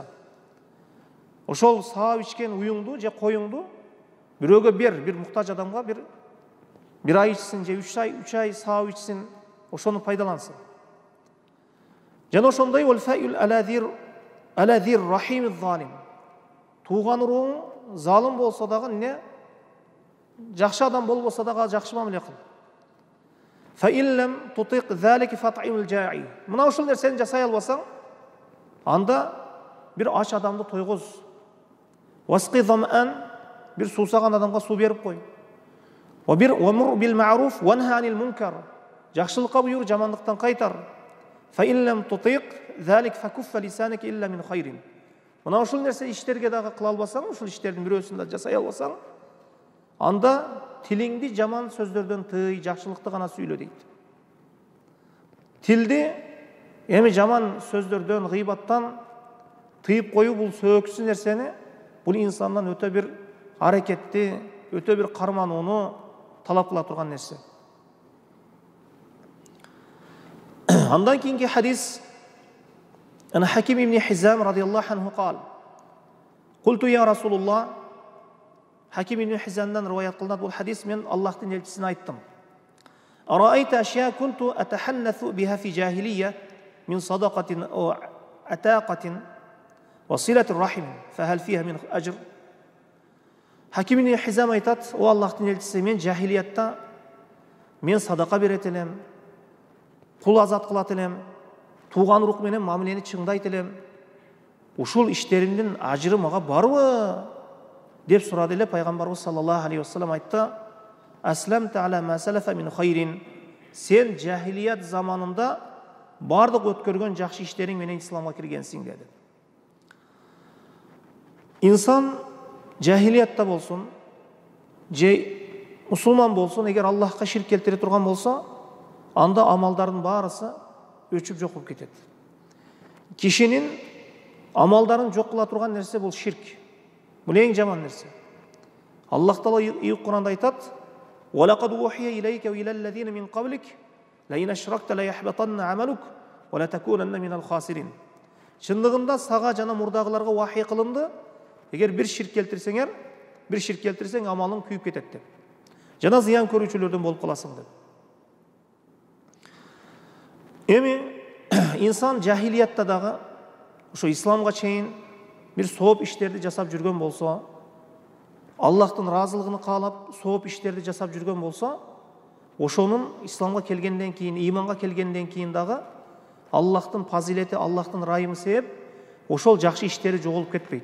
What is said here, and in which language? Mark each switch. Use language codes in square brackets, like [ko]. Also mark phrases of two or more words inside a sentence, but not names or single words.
[ky] Ошол саап ичкен уюңду же коюңду бирөөгө бир муктаж адамга бир ай ичсин же 3 ай саап ичсин, ошону пайдалансын. Жана ошондой [ar] والفضل على ذي الرحم الظالم. [ky] Туган урууң залым болсо дагы не жакшы адам болбосо дагы жакшы мамиле кыл. [ar] فإن لم تطق ذلك فأطعم الجائع. [ky] Мына ушул нерсени жасай албасаң, анда бир ач адамды тойгоз. [ar] وأسق الظمآن, [ky] бир суусаган адамга суу берип кой. [ar] وأمر بالمعروف وانه عن المنكر. [ky] Жакшылыкка буйрур, жамандыктан кайтар. [ar] فإن لم تطق ذلك فكف لسانك إلا من خير. [ky] Мына ушул нерсе иштерге дагы кыла албасаң, ушул иштердин бирөөсүн да жасай албасаң, анда тилиңди жаман сөздөрдөн тый, жакшылыкты гана сүйлө дейт. Тилди эми жаман сөздөрдөн, гыйбаттан тыйып коюу бул сөөгүсүз нерсени, бул инсандан өтө бир аракетти, өтө бир карманууну талап кыла турган нерсе. Андан кийинки хадис [ar] عن حكيم بن حزام رضي الله عنه قال قلت يا رسول الله", [ky] Хаким ибн Хизамдан риваят кылынат бул хадис, мен Аллахтын элчисине айттым. [ar] "أرأيت أشياء كنت أتحنث بها في الجاهلية من صدقة أو عتاقة وصلة رحم فهل فيها من أجر?" [ky] Хаким ибн Хизам айтат: "О Аллахтын элчиси, мен жахилиятта мен садака берет элем, кул азат кылат элем, туган урук менен мамилени чыңдайт элем. Ушул иштеримдин ажыры мага барбы?" деп сурады эле пайгамбарыбыз [ar] صلى الله عليه وسلم айтты: "أسلمت على ما سلف من خير." [ky] Сен жахилият заманында бардык өткөргөн жакшы иштериң менен исламга киргенсиң деди. Инсан жахилиятта болсун, же мусулман болсун, эгер Аллахка ширк келтире турган болсо, анда амалдардын баарысы өчүп жок болуп кетет. Кишинин амалдарын жок кыла турган нерсе бул ширк. Бул эң жаман нерсе. Аллах Таала Кур'анда айтат: [ar] "ولقد أوحي إليك وإلى الذين من قبلك لئن أشركت ليحبطن عملك ولتكونن من الخاسرين." [ky] Чындыгында сага жана мурдагыларга вахий кылынды, эгер бир ширк келтирсең, амалың күйүп кетет деп. Жана зыян көрүүчүлөрдөн болуп каласың деп. Эми инсан жахилиятта дагы ошо исламга чейин бир сооп иштерди жасап жүргөн болсо, Аллахтын разылыгын каалап сооп иштерди жасап жүргөн болсо, ошонун исламга келгенден кийин, иманга келгенден кийин дагы Аллахтын фазилети, Аллахтын райымы себеп ошол жакшы иштери жоголуп кетпейт.